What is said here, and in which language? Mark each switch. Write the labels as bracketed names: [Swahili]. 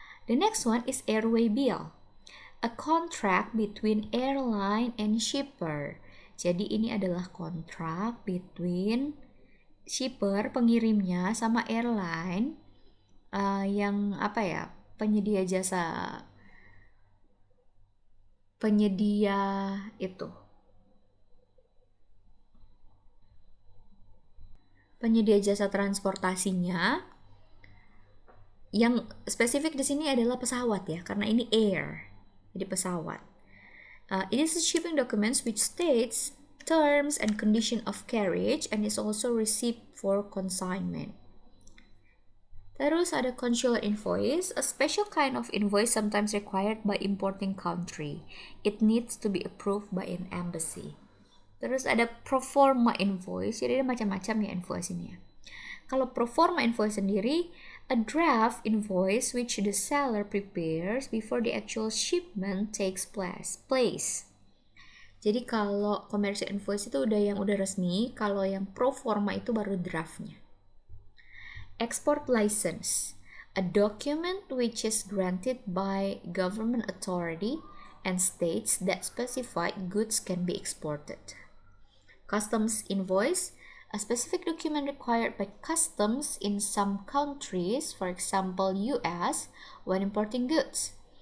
[English] The next one is airway bill, a contract between airline and shipper. [Indonesian] Jadi ini adalah kontrak between shipper, pengirimnya, sama airline yang penyedia jasa, penyedia jasa transportasinya. Yang spesifik di sini adalah pesawat ya, karena ini air, jadi pesawat. [English] It is a shipping documents which states terms and condition of carriage and is also receipt for consignment. [Indonesian] Terus ada [English] consular invoice, a special kind of invoice sometimes required by importing country. It needs to be approved by an embassy. [Indonesian] Terus ada pro forma invoice, jadi ada macam-macam ya invoice ini ya. Kalau pro forma invoice sendiri, [English] a draft invoice which the seller prepares before the actual shipment takes place. [Indonesian] Jadi kalau commercial invoice itu yang udah resmi, kalau yang pro forma itu baru draftnya. [English] Export license, a document which is granted by government authority and states that specified goods can be exported. Customs invoice, a specific document required by customs in some countries, for example US, when importing goods.